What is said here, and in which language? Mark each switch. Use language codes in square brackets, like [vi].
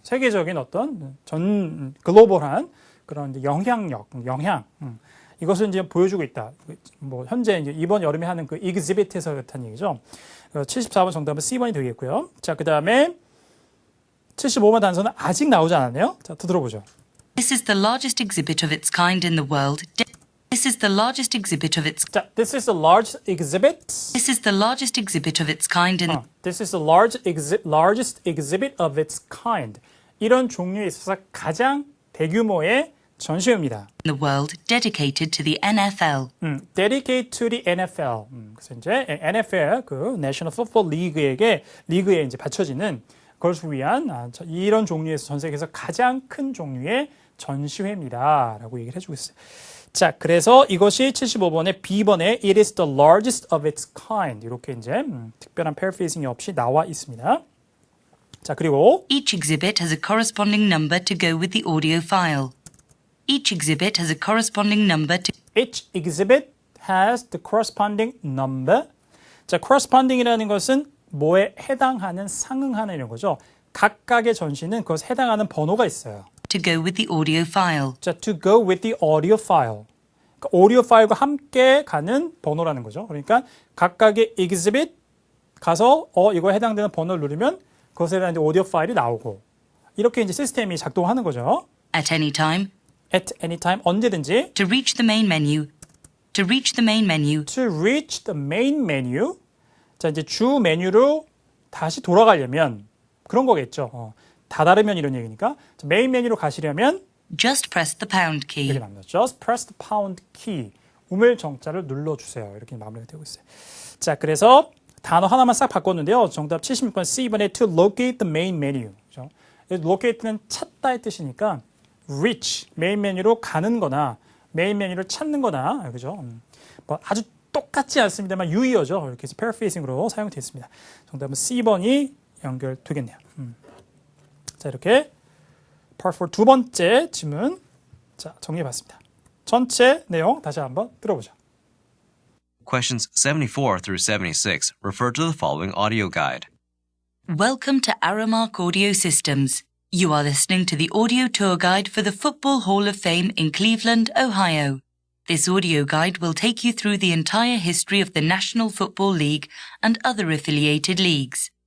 [ko] 세계적인 어떤 전 글로벌한 그런 영향력, 영향 이것을 이제 보여주고 있다. 뭐 현재 이제 이번 여름에 하는 그 exhibit에서 그렇다는 얘기죠. 74번 정답은 C번이 되겠고요. 자, 그 다음에 75번 단서는 아직 나오지 않았네요. 자, 또 들어보죠. [en] This is the largest exhibit of its kind in the world. This is the largest exhibit of its. 자, this is the largest exhibit. This is the largest exhibit of its kind in. This is the largest exhibit of its kind. [ko] 이런 종류에 있어서 가장 대규모의 전시회입니다. [en] The world dedicated to the NFL. Dedicated to the NFL. [ko] 그래서 이제 NFL 그 National Football 리그에 이제 바쳐지는 그것을 위한 이런 종류에서 전 세계에서 가장 큰 종류의 전시회입니다라고 얘기를 해주고 있어요. 자, 그래서 이것이 75번에 B번에 [en] It is the largest of its kind [ko] 이렇게 이제 특별한 paraphrasing 없이 나와 있습니다. 자, 그리고 [en] Each exhibit has a corresponding number to go with the audio file. Each exhibit has a corresponding number to. Each exhibit has the corresponding number. [ko] 자, corresponding이라는 것은 뭐에 해당하는, 상응하는 이런 거죠. 각각의 전시는 그것에 해당하는 번호가 있어요. [en] To go with the audio file. 자, to go with the audio file. [ko] 그러니까 오디오 파일과 함께 가는 번호라는 거죠. 그러니까 각각의 exhibit 가서 이거에 해당되는 번호를 누르면 그것에 대한 오디오 파일이 나오고 이렇게 이제 시스템이 작동하는 거죠. [en] At any time. At any time [ko] 언제든지. [en] To reach the main menu. To reach the main menu. To reach the main menu. [ko] 자, 이제 주 메뉴로 다시 돌아가려면 그런 거겠죠. 다다르면 이런 얘기니까. 자, 메인 메뉴로 가시려면 [en] Just press the pound key. [ko] 이렇게 나옵니다. [en] Just press the pound key. [ko] 우물 정자를 눌러주세요. 이렇게 마무리가 되고 있어요. 자, 그래서 단어 하나만 싹 바꿨는데요. 정답 76번 C번에 [en] to locate the main menu. [ko] 그죠? locate는 찾다의 뜻이니까 reach, 메인 메뉴로 가는 거나 메인 메뉴를 찾는 거나 그죠? 뭐 아주 똑같지 않습니다만 유의어죠. 이렇게 해서 paraphrasing으로 사용되어 있습니다. 정답은 C번이 연결되겠네요. 자, 이렇게 Part 4 두 번째 질문 자, 정리해봤습니다. 전체 내용 다시 한번 들어보죠. [en] Questions 74 through 76 refer to the following audio guide. Welcome to Aramark Audio Systems. You are listening to the audio tour guide for the Football Hall of Fame in Cleveland, Ohio. This audio guide will take you through the entire history of the National Football League and other affiliated leagues.